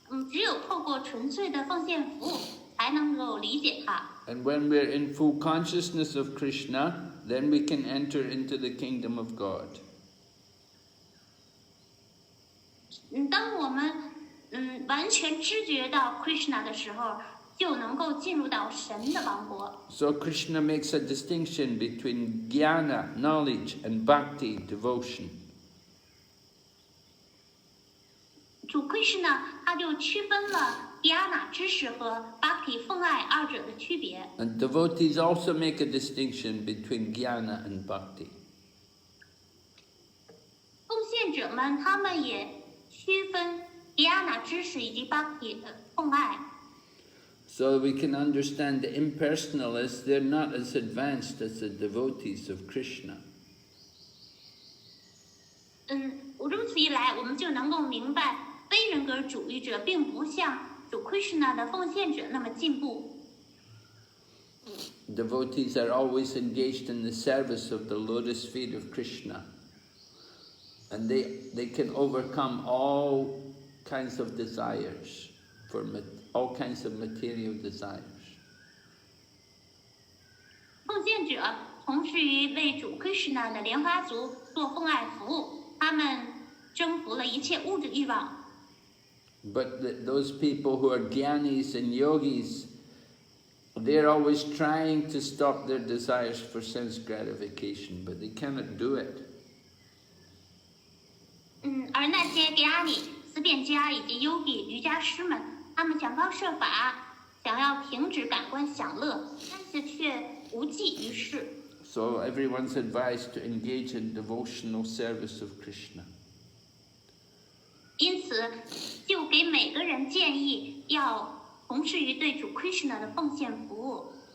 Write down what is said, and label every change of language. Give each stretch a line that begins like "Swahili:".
Chinese: 只有透过纯粹的奉献服务，才能够理解它。
English: And when we're in full consciousness of Krishna, then we can enter into the kingdom of God.
Chinese: 当我们完全知觉到 Krishna 的时候，就能够进入到神的王国。
English: So Krishna makes a distinction between jnana, knowledge, and bhakti, devotion.
Chinese: 主 Krishna 他就区分了 Jnana 知识和 Bhakti 奉爱二者的区别。
English: And devotees also make a distinction between jnana and bhakti.
Chinese: 奉献者们他们也区分 Jnana 知识以及 Bhakti 的奉爱。
English: So we can understand the impersonalists, they're not as advanced as the devotees of Krishna.
Chinese: 如此一来，我们就能够明白，非人格主义者并不像主 Krishna 的奉献者那么进步。
English: Devotees are always engaged in the service of the lotus feet of Krishna. And they can overcome all kinds of desires, all kinds of material desires.
Chinese: 奉献者从事于为主 Krishna 的莲花族做奉爱服务，他们征服了一切物质欲望。
English: But those people who are jnanis and yogis, they're always trying to stop their desires for sense gratification, but they cannot do it.
Chinese: 而那些 Jnani、思辨家以及 Yogi 瑜伽师们，他们想方设法想要停止感官享乐，但是却无济于事。
English: So everyone's advised to engage in devotional service of Krishna.
Chinese: 因此，就给每个人建议要从事于对主 Krishna 的奉献服务。